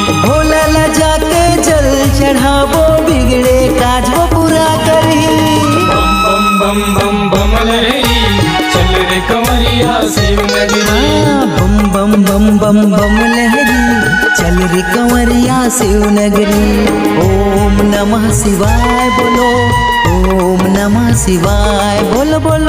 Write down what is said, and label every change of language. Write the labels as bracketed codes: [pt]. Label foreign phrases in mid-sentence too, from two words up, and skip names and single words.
[hi] भोला ला जाके जल चढ़ावो बिगड़े काज वो पूरा करी। बम बम बम बम बम लहरी चल रे कंवरिया शिव नगरी। बम बम बम बम बम लहरी चल रे कंवरिया शिव नगरी। [sa] ओम नमः शिवाय बोलो, ओम नमः शिवाय [hi] बोलो बोलो।